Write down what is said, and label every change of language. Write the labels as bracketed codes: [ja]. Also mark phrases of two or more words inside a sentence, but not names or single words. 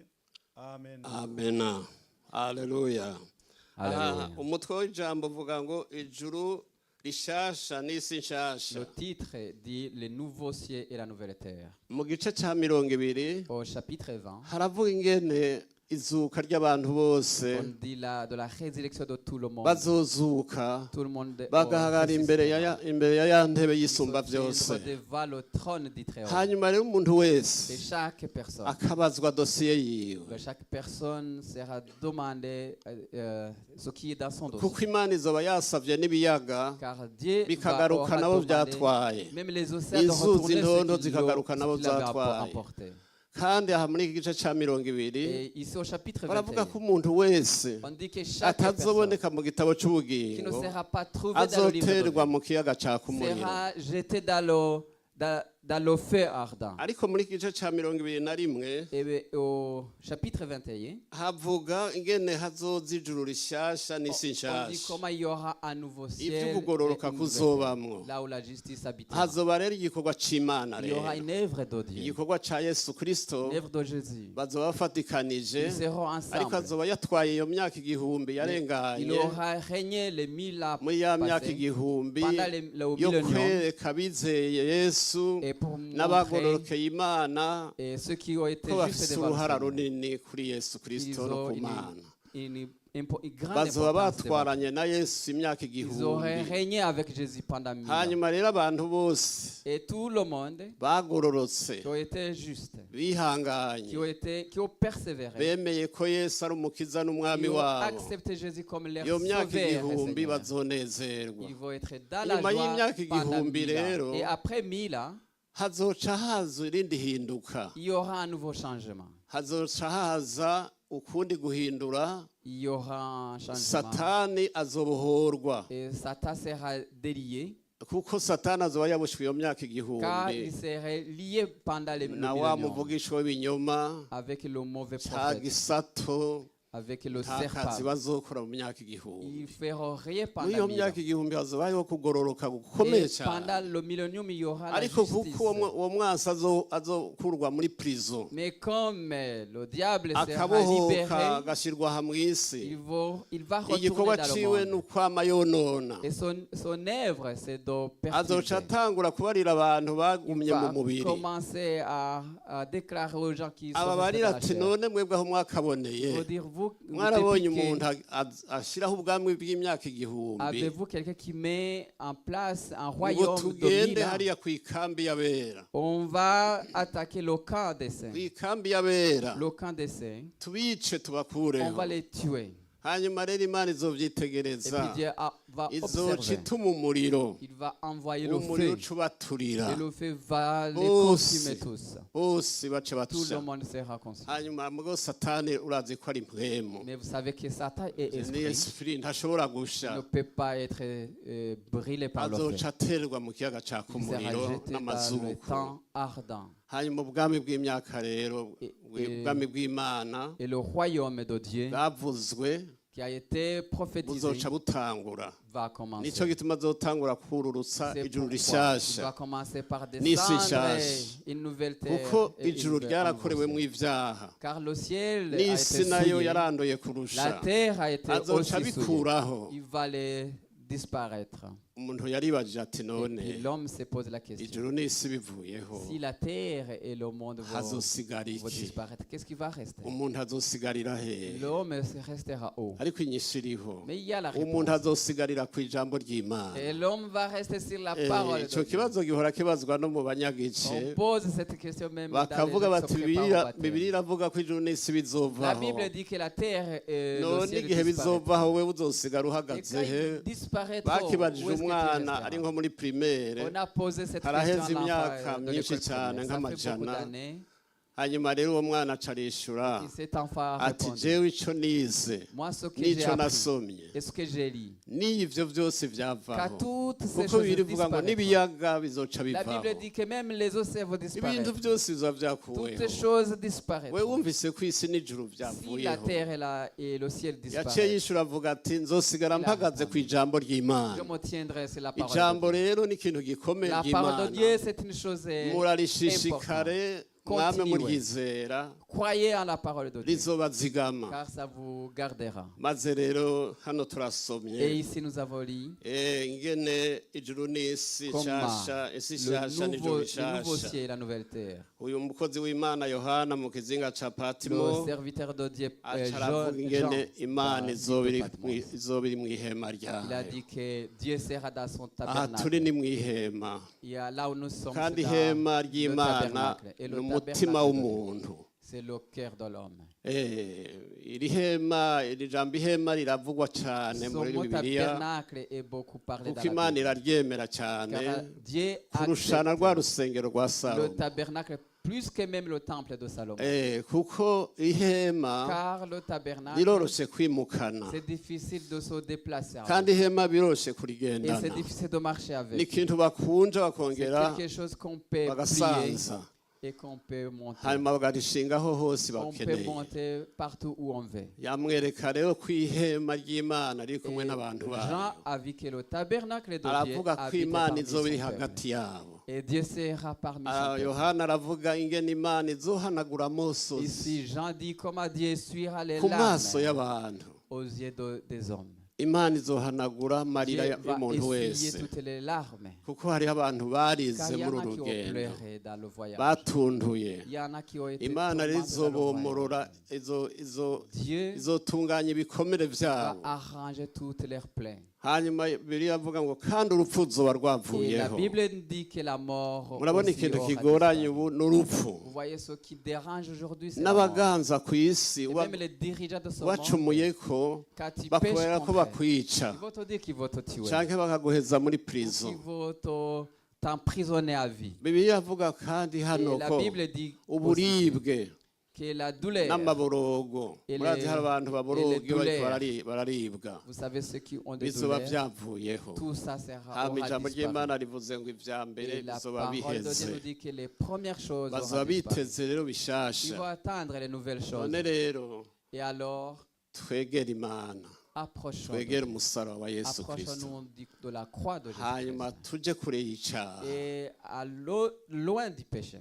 [rn] Amen. Amena. Haleluya. [fr] Alléluia. [rn] Umutwe w'ijambo uvuga ngo ijuru rishasha n'isi nshasha. [fr] Le titre dit les nouveaux cieux et la nouvelle terre. [rn] Mu gice ca 20 [fr] Au chapitre 20, [rn] haravuga ingene izuka ry'abantu bose [fr] on dit de la résurrection de tout le monde. [rn] bazozuka [fr] Tout le monde [rn] bagahagarara imbere ya ya ntebe y'isumba [fr] ils [rn] byose. [fr] devant le trône du Très-Haut. [rn] Hanyuma rero umuntu [fr] Et [rn] wese [fr] chaque personne, [rn] akabazwa dosiye yiwe, [fr] chaque personne sera demandé ce qui est dans son [rn] kuko [fr] dossier. [rn] Imana izoba yasavye n'ibiyaga [fr] Car Dieu [rn] bikagaruka [fr] aura [rn] nabo [fr] demandé, [rn] byatwaye, [fr] même les océans de [rn] inzuzi [fr] retourner [rn] ntondo [fr] ce qu'il [rn] zikagaruka nabo [fr] avait [rn] zatwaye. [fr] emporté. [rn] kandi aha muri iki gice ca 20 [fr] Et ici au chapitre [rn] baravuga [fr] 21, [rn] ko umuntu wese [fr] on dit que chaque personne [rn] atazoboneka mu gitabo [fr] qui ne [rn] c'ubugingo [fr] sera pas trouvée dans le livre de [rn] azoterwa [fr] vie [rn] mu kiyaga caka umuriro. [fr] sera jetée dans le feu ardent. [rn] Ariko muri iki gice ca 21 [fr] Et bien, au chapitre 21, [rn] havuga ingene hazoza ijuru rishasha n'isi [fr] on dit [rn] nshasha, [fr] comment il y aura un nouveau ciel et [rn] ivy'ukugororoka [fr] une nouvelle [rn] kuzobamwo. [fr] terre, là où la justice habitera. [rn] Hazoba rero igikorwa c'Imana [fr] Il y aura [rn] rero, [fr] une œuvre de Dieu, [rn] igikorwa ca Yesu Kristo [fr] une œuvre de Jésus. [rn] bazoba bafatikanije, [fr] Ils seront [rn] ariko [fr] ensemble. [rn] azoba yatwaye iyo myaka igihumbi [fr] Il [rn] yarenganye [fr] aura régné les 1000 ans [rn] muri ya myaka [fr] passés [rn] igihumbi [fr] pendant le [rn] yo [fr] millénium. [rn] kwereka abizeye Yesu [fr] Et pour montrer [rn] n'abagororokeye Imana [fr] et ceux qui ont été [rn] ko [fr] justes [rn] bafise [fr] devant [rn] uruhara [fr] le Seigneur, [rn] runini kuri Yesu [fr] ils [rn] Kristo no [fr] ont [rn] ku Mana. [fr] une grande [rn] Bazoba [fr] importance devant eux. [rn] batwaranye na Yesu imyaka [fr] Ils auraient [rn] igihumbi. [fr] régné avec Jésus pendant 1000 ans. [rn] Hanyuma rero abantu bose [fr] Et tout le monde [rn] bagororotse [fr] qui ont été justes, [rn] bihanganye [fr] qui ont persévéré, [rn] bemeye ko Yesu ari umukiza n'umwami [fr] qui ont [rn] wabo, [fr] accepté Jésus comme leur [rn] iyo myaka [fr] sauveur et [rn] igihumbi [fr] Seigneur. [rn] bazonezerwa. [fr] Ils vont être dans la [rn] Inyuma [fr] joie [rn] y'imyaka [fr] pendant [rn] igihumbi [fr] 1000 ans. [rn] rero, [fr] Et après 1000 ans, [rn] hazoca haza irindi hinduka, [fr] il y aura un nouveau changement. [rn] hazoca haza ukundi guhindura. [fr] Il y aura un changement. [rn] Satani azobohorwa, [fr] Et Satan sera délié, [rn] kuko Satani azoba yaboshwe iyo myaka [fr] car il [rn] igihumbi [fr] serait lié pendant le [rn] na wa [fr] millénium [rn] muvugisha w'ibinyoma, [fr] avec le mauvais [rn] ca [fr] prophète, [rn] gisato, [fr] avec le [rn] nta kazi [fr] serpent. [rn] bazokora mu myaka igihumbi. [fr] Ils feront rien [rn] Muri [fr] pendant [rn] iyo [fr] 1000 ans. [rn] myaka igihumbi hazobayeho kugororoka gukomeye [fr] Et pendant [rn] cyane, [fr] le millénium, il y aura la [rn] ariko [fr] justice. [rn] kuko uwo mwasi azokurwa muri prison, [fr] Mais comme le diable sera [rn] akabohoka [fr] libéré, [rn] agashyirwa aha mu isi, [fr] il va retourner [rn] igikorwa [fr] dans [rn] ciwe [fr] le [rn] ni [fr] monde. [rn] ukwama yonona. [fr] Et son œuvre, c'est de [rn] Azoca [fr] perturber. [rn] atangura kubarira abantu bagumye [fr] Il [rn] mu [fr] va [rn] mubiri, [fr] commencer à déclarer aux gens qui sont restés [rn] ababarira [fr] dans la [rn] ati [fr] chair. [rn] none mwebwe aho mwakaboneye, [fr] Il faut dire, vous [rn] mwarabonye [fr] depuis [rn] umuntu [fr] que- [rn] ashyiraho ubwami bw'imyaka igihumbi [fr] avez-vous quelqu'un qui met en place un [rn] ngo [fr] royaume de [rn] tugende [fr] 1000 ans? [rn] hariya ku ikambi y'abera, [fr] On va attaquer le camp des saints. [rn] ku ikambi y'abera [fr] Le camp des saints, [rn] tubice [fr] on [rn] tubakureho. [fr] va les tuer. [rn] Hanyuma rero Imana [fr] Et [rn] izovyitegereza, [fr] puis Dieu va [rn] izoca [fr] observer. [rn] ituma umuriro, [fr] Il va envoyer le [rn] umuriro [fr] feu. [rn] uca ubaturira, [fr] Et le feu va les [rn] Bose. [fr] consumer tous. [rn] bose bace [fr] Tout le [rn] batusha. [fr] monde sera consumé. [rn] Hanyuma mugabo Satani urazi ko ari mpwemu, [fr] Mais vous savez que Satan est [rn] ni [fr] esprit. [rn] esprit ntashobora [fr] Il [rn] gusha, [fr] ne peut pas être brûlé par le feu. [rn] azoca aterwa mu kiyaga caka [fr] Il sera [rn] umuriro [fr] jeté dans le [rn] n'amazuku. [fr] temps ardent. [rn] Hanyuma ubwami bw'imyaka rero, [fr] Et- [rn] ubwami bw'Imana [fr] Et le royaume de Dieu [rn] bwavuzwe [fr] qui a été prophétisé [rn] buzoca butangura. [fr] va commencer. [rn] Nico gituma azotangura kururutsa [fr] C'est [rn] ijuru [fr] pourquoi il [rn] rishasha, [fr] va commencer par [rn] N'isi [fr] descendre [rn] nshasha. [fr] une nouvelle terre. [rn] kuko [fr] Et une [rn] ijuru [fr] nouvelle [rn] ryarakorewemo [fr] envoyée. [rn] ivyaha, [fr] Car le ciel a [rn] n'isi [fr] été [rn] nayo [fr] souillé, [rn] yarandoye [fr] la [rn] kurusha, [fr] terre a été [rn] azoca [fr] aussi souillée. [rn] abikuraho. [fr] Il va les disparaître. [rn] umuntu yaribajije ati [fr] Et [rn] none [fr] puis l'homme se pose la question. [rn] ijuru n'isi bivuyeho [fr] Si la terre et le monde [rn] hazosigara [fr] vont [rn] iki [fr] disparaître, qu'est-ce qui va rester? [rn] umuntu azosigarira he [fr] L'homme restera haut. [rn] ariko inyishu iriho [fr] Mais il y a la [rn] umuntu [fr] réponse. [rn] azosigarira ku ijambo ry'imana [fr] Et l'homme va rester sur la parole [rn] ico [fr] de Dieu. [rn] kibazo gihora kibazwa no mu banyagice [fr] On pose cette question même dans les [rn] bakavuga [fr] gens [rn] bati [fr] qui se préparent au baptême. [rn] bibiri iravuga ko ijuru n'isi [fr] La [rn] bizovaho [fr] Bible dit que la terre et le [rn] none [fr] ciel [rn] igihe [fr] disparaîtront. [rn] bizovaho we uzosigara [fr] Et [rn] uhagaze [fr] quand [rn] he [fr] ils disparaîtront, [rn] bakibajije [fr] où est-ce que tu [rn] umwana [fr] resteras? [rn] ari nko muri primaire [fr] On a posé cette [rn] haraheze [fr] question à [rn] imyaka [fr] l'enfant de [rn] myinshi [fr] l'école [rn] cyane [fr] primaire. Ça fait beaucoup [rn] nk'amajana [fr] d'années. [rn] hanyuma rero uwo mwana acarishura [fr] Et cet enfant a [rn] ati [fr] répondu, [rn] jewe ico nize [fr] moi ce que j'ai [rn] n'ico [fr] appris [rn] nasomye [fr] et ce que j'ai lu, [rn] n'ivyo vyose [fr] qu'à [rn] vyavaho [fr] toutes ces [rn] kuko [fr] choses [rn] bibiri ivuga ngo [fr] disparaîtront. [rn] n'ibiyaga bizoca [fr] La [rn] bivaho [fr] Bible dit que même les océans vont [rn] ibintu [fr] disparaître. [rn] byose bizoba vyakuweho [fr] Toutes choses [rn] we [fr] disparaîtront. [rn] wumvise ko isi n'ijuru [fr] Si la [rn] vyavuyeho [fr] terre et le ciel [rn] yaciye [fr] disparaissent, [rn] yishura avuga ati nzosigara mpagaze ku ijambo [fr] je [rn] ry'imana [fr] me tiendrai sur la parole [rn] ijambo [fr] de Dieu. [rn] rero ni ikintu gikomeye [fr] La parole de [rn] ry'imana [fr] Dieu, c'est une chose [rn] murarishishikare mwame [fr] Continuez. [rn] muryizera [fr] Croyez en la parole de Dieu, [rn] rizobazigama [fr] car ça vous gardera. [rn] maze rero hano [fr] Et [rn] turasomye [fr] ici, nous avons lu [rn] ingene ijuru n'isi [fr] comment [rn] nshasha isi nshasha [fr] le [rn] n'ijuru [fr] nouveau [rn] rishasha [fr] ciel et la nouvelle terre. [rn] uyu mukozi w'imana yohana mu kizinga ca [fr] Le [rn] patimo [fr] serviteur de Dieu, [rn] aravuga [fr] Jean, [rn] ingene imana [fr] dans [rn] izoba iri [fr] Patmos. [rn] izoba iri mw'ihema [fr] Il a [rn] ryayo [fr] dit que Dieu sera dans son [rn] aha turi [fr] tabernacle. [rn] ni mw'ihema [fr] Il y a là où nous sommes, [rn] kandi [fr] c'est [rn] ihema [fr] dans le [rn] ry'imana [fr] tabernacle. Et [rn] ni [fr] le [rn] umutima [fr] tabernacle de Dieu, [rn] w'umuntu [fr] c'est le cœur de l'homme. [rn] iri hema iri jambo ihema riravugwa cyane [fr] Son [rn] muri [fr] mot [rn] bibiliya [fr] tabernacle est beaucoup parlé [rn] kuko [fr] dans la [rn] imana [fr] Bible. [rn] iraryemera cyane [fr] Car Dieu [rn] kurushana rwa [fr] accepte [rn] rusengero rwa [fr] le [rn] salomo [fr] tabernacle plus que même le temple de Salomon. [rn] kuko ihema [fr] Car le tabernacle, [rn] riroroshe kwimukana [fr] c'est difficile de se déplacer avec. [rn] kandi ihema biroroshe [fr] Et [rn] kurigendana [fr] c'est difficile de marcher [rn] ni [fr] avec. [rn] ikintu bakunja [fr] C'est [rn] bakongera [fr] quelque chose qu'on peut plier [rn] bagasanza [fr] et qu'on peut monter. [rn] hanyuma bagarishingaho hose [fr] On peut [rn] bakeneye [fr] monter partout où on veut. [rn] yamwereka rero ko ihema ry'imana riri kumwe [fr] Et [rn] n'abantu [fr] Jean [rn] bayo [fr] a vu que le tabernacle de Dieu [rn] aravuga ko [fr] habite [rn] imana [fr] parmi [rn] izoba [fr] son [rn] iri [fr] peuple. [rn] hagati yabo [fr] Et Dieu sera parmi son peuple. [rn] yohana aravuga ingene imana izohanagura amosozi [fr] Ici, Jean dit comment Dieu essuiera les [rn] ku maso [fr] larmes [rn] y'abantu [fr] aux yeux des hommes. [rn] imana izohanagura amarira [fr] Dieu va [rn] y'umuntu [fr] essuyer [rn] wese [fr] toutes les larmes. [rn] kuko hariho abantu barize [fr] Car il y [rn] muri [fr] en a [rn] uru [fr] qui ont [rn] rugendo [fr] pleuré dans le voyage. [rn] batunduye [fr] Il y en a qui ont été [rn] imana rero [fr] tourmentés dans le [rn] izobomorora [fr] voyage. Dieu [rn] izotunganya ibikomere [fr] va [rn] byabo [fr] arranger toutes leurs plaintes. [rn] hanyuma biriya avuga ngo kandi urupfu ruzoba [fr] Et la [rn] rwavuyeho [fr] Bible dit que la mort [rn] murabona [fr] aussi [rn] ikintu [fr] aura [rn] kigoranye [fr] disparu. [rn] ubu ni urupfu [fr] Vous voyez ce qui dérange aujourd'hui, c'est la mort. [rn] n'abaganza ku isi [fr] Et même les dirigeants de ce monde, [rn] wacumuye ko [fr] quand ils pêchent [rn] bakubera ko [fr] contre eux, [rn] bakwica [fr] ils vont te dire qu'ils vont te tuer. [rn] canke bakaguheza muri [fr] Ou [rn] prison [fr] qu'ils vont t'emprisonner à vie. [rn] bibiliya avuga kandi [fr] Et [rn] hano [fr] la [rn] ko [fr] Bible dit aussi [rn] uburibwe [fr] que la douleur, [rn] n'amaborogo [fr] Et [rn] murazi [fr] les- [rn] hari abantu baboroga [fr] et les [rn] iyo bariko [fr] douleurs. [rn] bararibwa [fr] vous savez ceux qui ont des [rn] bizoba [fr] douleurs, [rn] vyavuyeho [fr] tout ça sera [rn] hama [fr] aura [rn] ijambo [fr] disparu. [rn] ry'imana rivuze ngo ivya mbere [fr] Et la [rn] bizoba [fr] parole de Dieu nous [rn] biheze [fr] dit que les premières choses [rn] bazoba [fr] auront disparu. [rn] biteze rero [fr] Ils [rn] bishasha [fr] vont attendre les nouvelles choses. [rn] none rero [fr] Et alors, [rn] twegere imana [fr] approchons. [rn] twegere umusaraba wa yesu kristo [fr] Approchons-nous de la croix de [rn] hanyuma [fr] Jésus. [rn] tuje kure y'icaha [fr] Et loin du péché.